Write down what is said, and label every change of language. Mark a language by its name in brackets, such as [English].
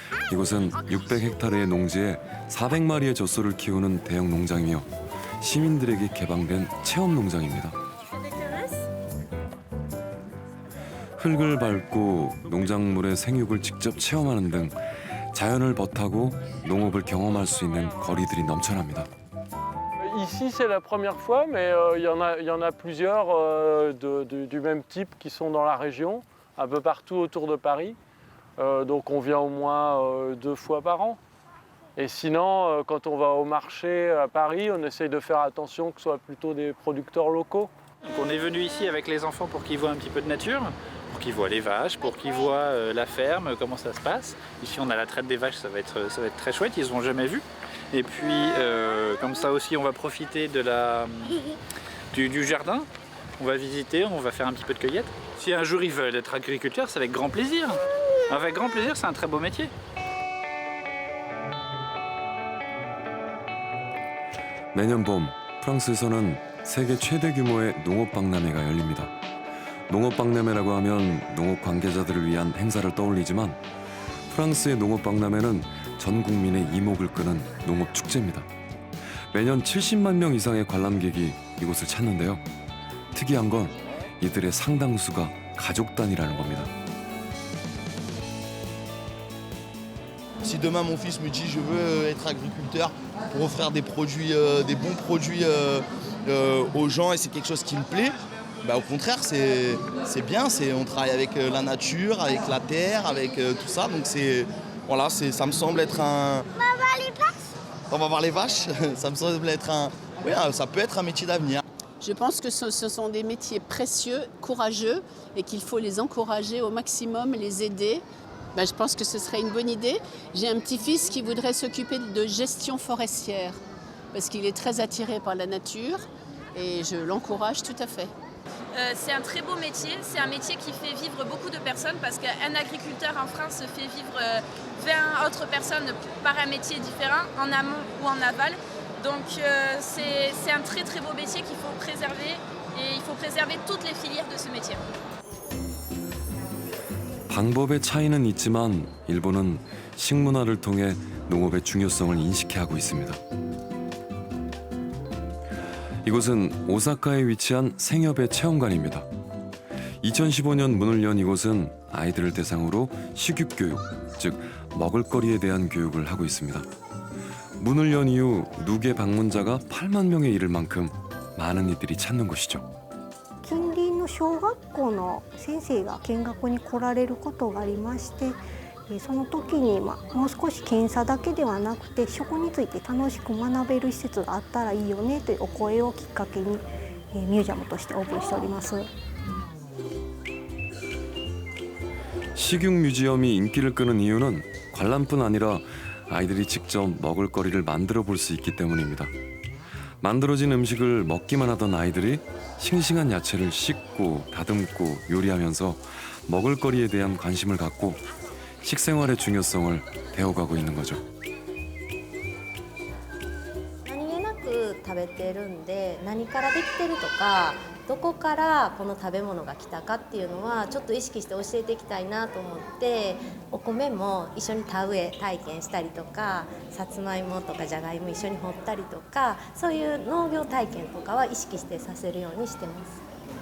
[Korean] 이곳은 600헥타르의 농지에 400마리의 젖소를 키우는 대형 농장이며 시민들에게 개방된 체험 농장입니다. 흙을 밟고 농작물의 생육을 직접 체험하는 등 자연을 벗하고 농업을 경험할 수 있는 거리들이 넘쳐납니다. [French] Ici, c'est la première fois, mais il y en a plusieurs du même type qui sont dans la région, un peu partout autour de Paris. Donc on vient au moins 2 fois par an. Et sinon, quand on va au marché à Paris, on essaye de faire attention que ce soit plutôt des producteurs locaux. Donc on est venu ici avec les enfants pour qu'ils voient un petit peu de nature, pour qu'ils voient les vaches, pour qu'ils voient la ferme, comment ça se passe. Ici on a la traite des vaches, ça va être très chouette, ils n'ont jamais vu. Et puis comme ça aussi on va profiter de du jardin, on va visiter, on va faire un petit peu de cueillette. Si un jour ils veulent être agriculteurs, c'est avec grand plaisir. Avec grand plaisir, c'est un très beau métier. [Korean] 매년 봄 프랑스에서는 세계 최대 규모의 농업 박람회가 열립니다. 농업 박람회라고 하면 농업 관계자들을 위한 행사를 떠올리지만 프랑스의 농업 박람회는 전 국민의 이목을 끄는 농업 축제입니다. 매년 70만 명 이상의 관람객이 이곳을 찾는데요. 특이한 건 이들의 상당수가 가족 단위라는 겁니다. [French] Si demain mon fils me dit je veux être agriculteur pour offrir des produits, des bons produits aux gens et c'est quelque chose qui me plaît, bah au contraire c'est bien, on travaille avec la nature, avec la terre, avec tout ça, donc voilà, ça me semble être un... On va voir les vaches. On va voir les vaches, ça me semble être oui, ça peut être un métier d'avenir. Je pense que ce sont des métiers précieux, courageux et qu'il faut les encourager au maximum, les aider. Ben, je pense que ce serait une bonne idée. J'ai un petit-fils qui voudrait s'occuper de gestion forestière parce qu'il est très attiré par la nature et je l'encourage tout à fait. C'est un très beau métier, c'est un métier qui fait vivre beaucoup de personnes parce qu'un agriculteur en France fait vivre 20 autres personnes par un métier différent, en amont ou en aval. Donc c'est un très très beau métier qu'il faut préserver et il faut préserver toutes les filières de ce métier. [Korean] 방법의 차이는 있지만 일본은 식문화를 통해 농업의 중요성을 인식해 하고 있습니다. 이곳은 오사카에 위치한 생협의 체험관입니다. 2015년 문을 연 이곳은 아이들을 대상으로 식육교육, 즉 먹을거리에 대한 교육을 하고 있습니다. 문을 연 이후 누계 방문자가 8만 명에 이를 만큼 많은 이들이 찾는 곳이죠. [Japanese] 近隣の小学校の先生が見学に来られることがありまして、その時にもう少し検査だけではなくて食について楽しく学べる施設があったらいいよねというお声をきっかけにミュージアムとしてオープンしております。 [Korean] 식육 뮤지엄이 인기를 끄는 이유는 관람뿐 아니라 아이들이 직접 먹을거리를 만들어 볼 수 있기 때문입니다. 만들어진 음식을 먹기만 하던 아이들이 싱싱한 야채를 씻고 다듬고 요리하면서 먹을거리에 대한 관심을 갖고 식생활의 중요성을 배워가고 있는 거죠. [Japanese] 何気なく食べてるんで何からできてるとかどこからこの食べ物が来たかっていうのはちょっと意識して教えていきたいなと思ってお米も一緒に田植え体験したりとかさつまいもとかじゃがいも一緒に掘ったりとかそういう農業体験とかは意識してさせるようにしてます。